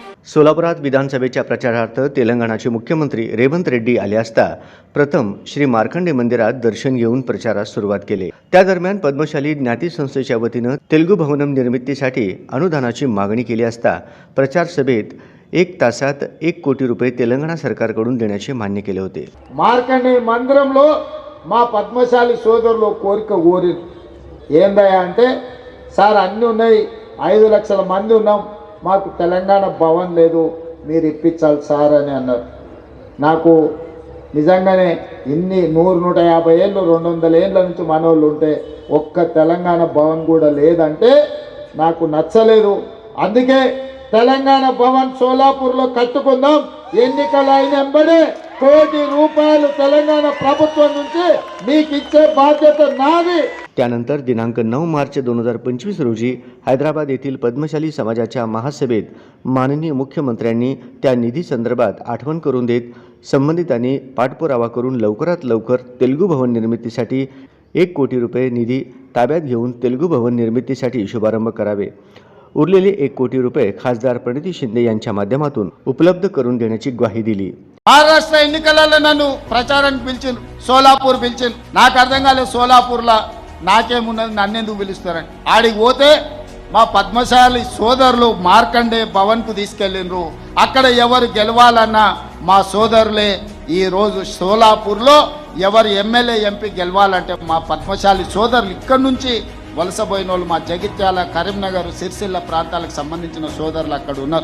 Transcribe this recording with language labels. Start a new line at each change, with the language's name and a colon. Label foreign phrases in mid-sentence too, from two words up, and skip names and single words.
Marathi: सोलापुरात विधानसभेच्या प्रचारार्थ तेलंगणाचे मुख्यमंत्री रेवंत रेड्डी आले असता प्रथम श्री मार्कंडे मंदिरात दर्शन घेऊन प्रचारास सुरुवात केली। त्या दरम्यान पद्मशाली ज्ञाती संस्थेच्या वतीने तेलुगू भवनम निर्मितीसाठी अनुदानाची मागणी केली असता प्रचार सभेत 1 तासात 1 कोटी रुपये तेलंगणा सरकारकडून देण्याचे मान्य केले होते।
Telugu: మార్కండే మందిరంలో మా పద్మశాలి సోదరులు కోరిక కోరిరు ఏందయ్యా అంటే సార్ అన్నీ ఉన్నాయి 5 లక్షల మంది ఉన్నాం మాకు తెలంగాణ భవన్ లేదు మీరు ఇప్పించాలి సార్ అని అన్నారు। నాకు నిజంగానే ఇన్ని 100-150 ఏళ్ళు 200 ఏళ్ళ నుంచి మనోళ్ళు ఉంటే ఒక్క తెలంగాణ భవన్ కూడా లేదంటే నాకు నచ్చలేదు। అందుకే తెలంగాణ భవన్ సోలాపూర్లో కట్టుకుందాం, ఎన్నికలు అయినంబడే ₹1 కోటి తెలంగాణ ప్రభుత్వం నుంచి మీకు ఇచ్చే బాధ్యత నాది।
Marathi: त्यानंतर दिनांक 9 मार्च 2025 रोजी हैदराबाद येथील पद्मशाली समाजाच्या महासभेत माननीय मुख्यमंत्र्यांनी त्या निधी संदर्भात आठवण करून देत संबंधितांनी पाठपुरावा करून लवकरात लवकर तेलुगू भवन निर्मितीसाठी 1 कोटी रुपये निधी ताब्यात घेऊन तेलुगू भवन निर्मितीसाठी शुभारंभ करावे। उरलेले 1 कोटी रुपये खासदार प्रणिती शिंदे यांच्या माध्यमातून उपलब्ध करून देण्याची ग्वाही दिली।
Telugu: మహారాష్ట్ర ఎన్నికలలో నన్ను ప్రచారానికి పిలిచిండ్రు, సోలాపూర్ పిలిచిండ్రు। నాకు అర్థం కాలేదు సోలాపూర్లో నాకేమున్నది, నన్నెందుకు పిలుస్తారని। ఆడికి పోతే మా పద్మశాలి సోదరులు మార్కండే భవన్కు తీసుకెళ్ళిండ్రు। అక్కడ ఎవరు గెలవాలన్నా మా సోదరులే ఈ రోజు సోలాపూర్లో ఎవరు ఎమ్మెల్యే ఎంపీ గెలవాలంటే మా పద్మశాలి సోదరులు ఇక్కడి నుంచి వలసపోయిన వాళ్ళు మా జగిత్యాల, కరీంనగర్, సిరిసిల్ల ప్రాంతాలకు సంబంధించిన సోదరులు అక్కడ ఉన్నారు।